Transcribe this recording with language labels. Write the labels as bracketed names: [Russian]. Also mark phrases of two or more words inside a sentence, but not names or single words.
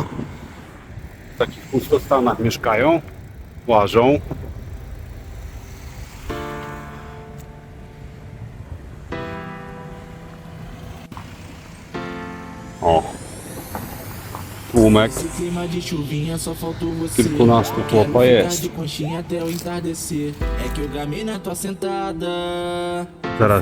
[Polish] W takich pustostanach mieszkają, łażą. O, tłumek kilkunastu chłopa jest. [Portuguese] Até o entardecer, é que eu gamei na tua sentada.